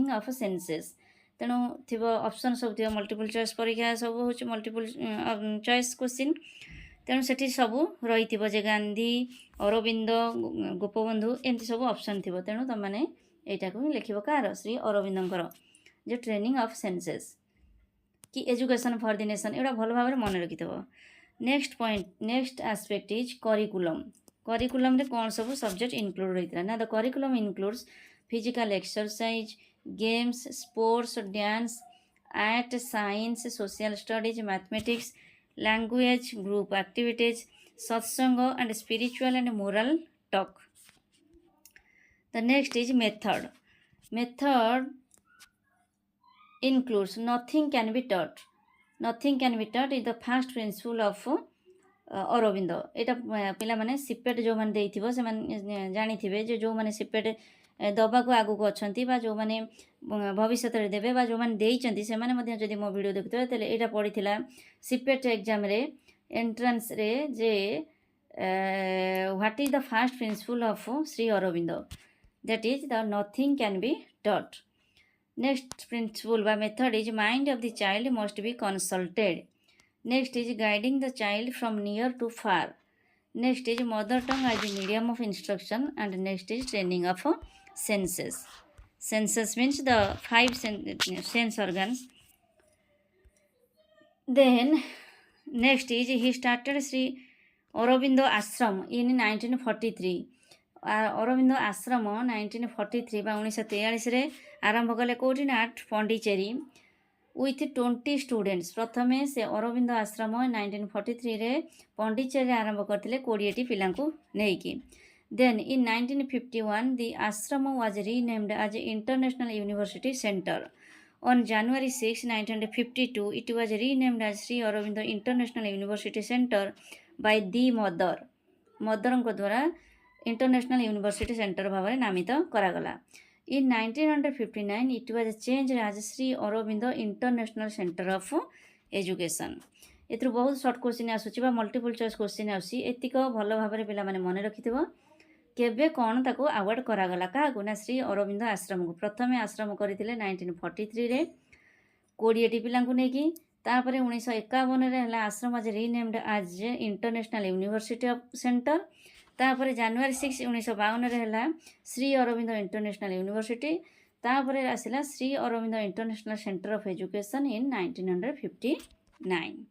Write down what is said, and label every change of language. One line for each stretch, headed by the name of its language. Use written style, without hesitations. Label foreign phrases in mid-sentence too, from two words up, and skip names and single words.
English: of senses
Odia: ତେଣୁ ଥିବ ଅପସନ୍ ସବୁ ଥିବ
English: multiple choice
Odia: ପରୀକ୍ଷା ସବୁ ହେଉଛି
English: multiple choice question
Odia: ତେଣୁ ସେଠି ସବୁ ରହିଥିବ ଯେ ଗାନ୍ଧୀ ଅରବିନ୍ଦ ଗୋପବନ୍ଧୁ ଏମିତି ସବୁ ଅପସନ୍ ଥିବ ତେଣୁ ତୁମମାନେ ଏଇଟାକୁ ହିଁ ଲେଖିବ କାହାର ଶ୍ରୀ ଅରବିନ୍ଦଙ୍କର ଯେ
English: training of senses
Odia: କି
English: education for the nation
Odia: ଏଗୁଡ଼ା ଭଲ ଭାବରେ ମନେ ରଖିଥିବ।
English: next point next aspect is curriculum
Odia: କରିକୁଲମ୍ରେ କ'ଣ ସବୁ ସବଜେକ୍ଟ ଇନକ୍ଲୁଡ଼ ରହିଥିଲା ନା
English: the curriculum includes physical exercise games sports dance art science social studies mathematics language group activities satsanga and spiritual and moral talk. The next is method includes nothing can be taught is the first principle of ଅରବିନ୍ଦ
Odia: ଏଇଟା ପିଲାମାନେ ସିପେଟ୍ ଯେଉଁମାନେ ଦେଇଥିବ ସେମାନେ ଜାଣିଥିବେ ଯେ ଯେଉଁମାନେ ସିପେଟ୍ ଦେବାକୁ ଆଗକୁ ଅଛନ୍ତି ବା ଯେଉଁମାନେ ଭବିଷ୍ୟତରେ ଦେବେ ବା ଯେଉଁମାନେ ଦେଇଛନ୍ତି ସେମାନେ ମଧ୍ୟ ଯଦି ମୋ ଭିଡ଼ିଓ ଦେଖୁଥିବେ ତାହେଲେ ଏଇଟା ପଡ଼ିଥିଲା ସିପେଟ୍ ଏକ୍ଜାମ୍ରେ ଏଣ୍ଟ୍ରାନ୍ସରେ ଯେ
English: what is the first principle of Sri Aurobindo that is the nothing can be taught. next principle ବା method is mind of the child must be consulted। Next is guiding the child from near to far. Next is mother tongue as a medium of instruction, and next is training of senses. Senses means the five sense organs. Then next is he started Sri Aurobindo Ashram in 1943.
Odia: Aurobindo Ashram 1943 ବା 1943 ଆରମ୍ଭ କଲେ କେଉଁଠି ନା ପଣ୍ଡିଚେରୀ
English: with 20 students
Odia: ପ୍ରଥମେ ସେ ଅରବିନ୍ଦ ଆଶ୍ରମ 1943ରେ ପଣ୍ଡିଚେରୀରେ ଆରମ୍ଭ କରିଥିଲେ 20ଟି ପିଲାଙ୍କୁ ନେଇକି।
English: Then in 1951 the ashram was renamed as International University Center. On January 6, 1952 it was renamed as Sri Aurobindo International University Center by the
Odia: ମଦରଙ୍କ ଦ୍ୱାରା
English: International University Center
Odia: ଭାବରେ ନାମିତ କରାଗଲା।
English: In 1959 it was changed as Sri Aurobindo International Center of Education.
Odia: ଏଥିରୁ ବହୁତ
English: short question
Odia: ଆସୁଛି ବା
English: multiple choice question
Odia: ଆସୁଛି ଏତିକ ଭଲ ଭାବରେ ପିଲାମାନେ ମନେ ରଖିଥିବ। କେବେ କ'ଣ ତାକୁ ଆୱାର୍ଡ଼ କରାଗଲା କାହାକୁ ନା ଶ୍ରୀ ଅରବିନ୍ଦ ଆଶ୍ରମକୁ। ପ୍ରଥମେ ଆଶ୍ରମ କରିଥିଲେ 1943ରେ 20ଟି ପିଲାଙ୍କୁ ନେଇକି ତାପରେ 1951ରେ ହେଲା ଆଶ୍ରମ ଆଜି
English: renamed as International University of Center
Odia: ତାପରେ ଜାନୁଆରୀ 6 1952ରେ ହେଲା ଶ୍ରୀ ଅରବିନ୍ଦ ଇଣ୍ଟରନ୍ୟାସନାଲ ୟୁନିଭର୍ସିଟି ତାପରେ ଆସିଲା ଶ୍ରୀ ଅରବିନ୍ଦ ଇଣ୍ଟରନ୍ୟାସନାଲ ସେଣ୍ଟର ଅଫ୍ ଏଜୁକେସନ୍ ଇନ୍ 1959.